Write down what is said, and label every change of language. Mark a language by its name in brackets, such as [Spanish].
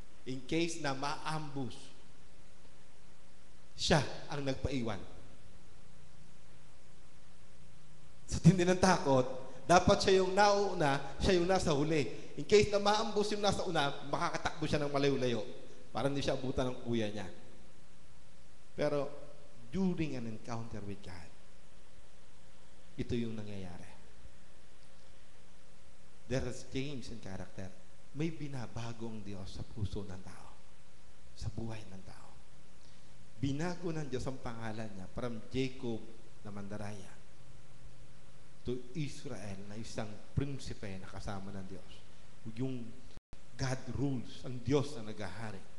[English] In case [Filipino] na ma-ambush, siya ang nagpaiwan. Sa tindi ng takot, dapat siya yung nauna, siya yung nasa huli. [English] In case [Filipino] na ma-ambush yung nasa una, makakatakbo siya ng malayo-layo para hindi siya abutan ng kuya niya. Pero, [English] during an encounter with God, [Filipino] ito yung nangyayari. [English] There is change in character. [Filipino] May binabago ang Diyos sa puso ng tao. Sa buhay ng tao. Binago ng Diyos ang pangalan niya from Jacob na mandaraya to Israel na isang prinsipe na kasama ng Diyos. Yung God rules, ang Diyos na naghahari.